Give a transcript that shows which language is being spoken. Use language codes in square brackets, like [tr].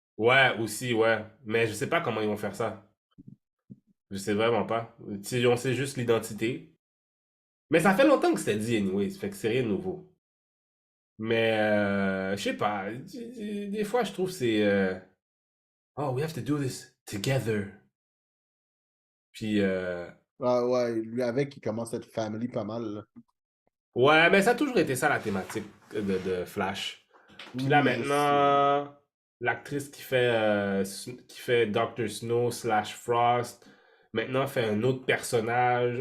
[fr] Ouais, aussi, ouais. Mais je sais pas comment ils vont faire ça. Je sais vraiment pas. On sait juste l'identité. Mais ça fait longtemps que c'était dit, anyway. Ça fait que c'est rien de nouveau. Mais, je sais pas. Des fois, je trouve que c'est... [en] Oh, we have to do this together. [fr] Puis, Ah ouais, lui avec, il commence à être family pas mal. Là. ouais, mais ça a toujours été ça la thématique de Flash. Puis là, Oui, je sais. maintenant, l'actrice qui fait Dr. Snow slash Frost, maintenant fait un autre personnage.